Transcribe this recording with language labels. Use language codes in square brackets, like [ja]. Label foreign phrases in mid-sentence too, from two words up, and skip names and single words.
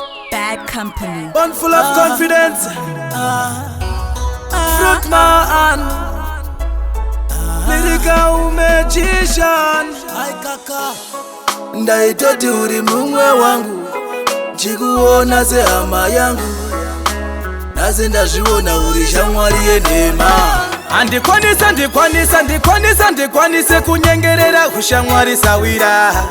[en] Bad Company. One full of confidence. Fruit man. Lyrical magician. [sn] Ndaitoti uri mumwe wangu, nchikuona sehama yangu. Nhasi ndazviona uri shamwari yenhema. Handikwanisa, ndikwanisa, ndikwanisa, ndikwanise kunyengerera kushamwari sawira.